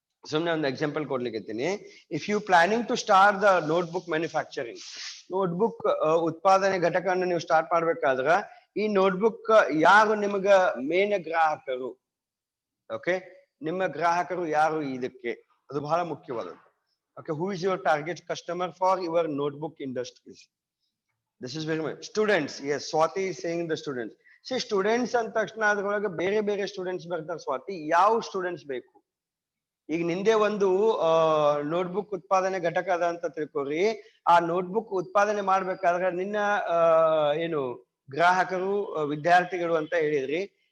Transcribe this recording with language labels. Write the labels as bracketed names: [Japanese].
[Kannada] ಸುಮ್ಮನೆ ಒಂದು ಎಕ್ಸಾಂಪಲ್ ಕೊಡ್ಲಿಕ್ಕೆ, [English] if you planning to start the notebook manufacturing, [Kannada] notebook ಉತ್ಪಾದನೆ ಘಟಕವನ್ನು ನೀವು ಸ್ಟಾರ್ಟ್ ಮಾಡ್ಬೇಕಾದ್ರ ಈ ನೋಟ್ಬುಕ್ ಯಾರು ನಿಮಗ ಮೇನ್ ಗ್ರಾಹಕರು. ಓಕೆ, ನಿಮ್ಮ ಗ್ರಾಹಕರು ಯಾರು ಇದಕ್ಕೆ, ಅದು ಬಹಳ ಮುಖ್ಯವಾದದ್ದು. [English] Okay, who is your target customer for your notebook industries? This is very much students. Yes, Swati is saying the students. [Kannada] See, students ಅಂತ ತಕ್ಷಣ ಅದ್ರೊಳಗೆ ಬೇರೆ ಬೇರೆ ಸ್ಟೂಡೆಂಟ್ಸ್ ಬರ್ತಾರೆ. ಸ್ವಾತಿ, ಯಾವ ಸ್ಟೂಡೆಂಟ್ಸ್ ಬೇಕು? ಈಗ ನಿಂದೆ ಒಂದು ನೋಟ್ಬುಕ್ ಉತ್ಪಾದನೆ ಘಟಕ ಅದ ಅಂತ ತಿಳ್ಕೊರಿ. ಆ ನೋಟ್ಬುಕ್ ಉತ್ಪಾದನೆ ಮಾಡ್ಬೇಕಾದ್ರೆ ನಿನ್ನ ಏನು ಗ್ರಾಹಕರು ವಿದ್ಯಾರ್ಥಿಗಳು ಅಂತ ಹೇಳಿದ್ರಿ.